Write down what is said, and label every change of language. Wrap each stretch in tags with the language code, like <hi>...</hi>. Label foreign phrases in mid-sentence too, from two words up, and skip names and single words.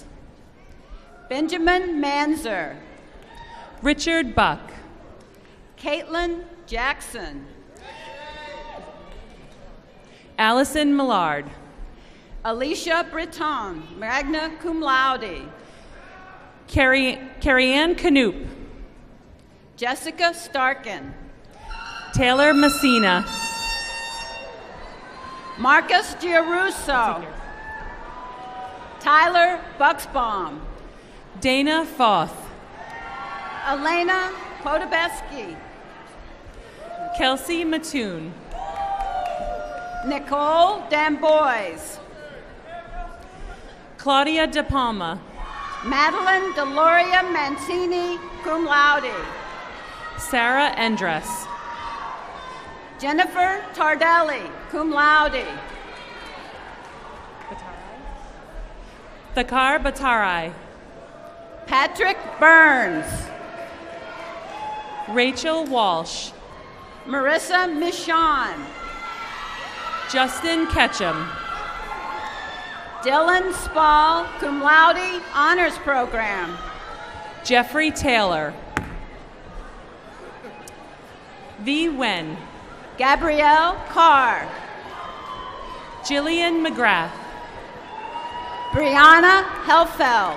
<en>Benjamin Manzer. Richard Buck. Caitlin Jackson. Allison Millard. Alicia Breton,</en> <la>magna cum laude.</la> <en>Carrie-Ann Canoop. Jessica Starkin. Taylor Messina. Marcus Giarusso. Tyler Bucksbaum. Dana Foth. Elena Podobeski. Kelsey Mattoon. Nicole Dambois. Claudia De Palma. Madeline Deloria Mancini,</en> <la>cum laude.</la> <en>Sarah Endress. Jennifer Tardelli,</en> <la>cum laude.</la> <en>Thakar Batarai. Patrick Burns. Rachel Walsh. Marissa Michon. Justin Ketchum. Dylan Spall,</en> <la>cum laude,</la> <en>honors program. Jeffrey Taylor. V. Wen. Gabrielle Carr. Jillian McGrath. Brianna Helfeld.</en>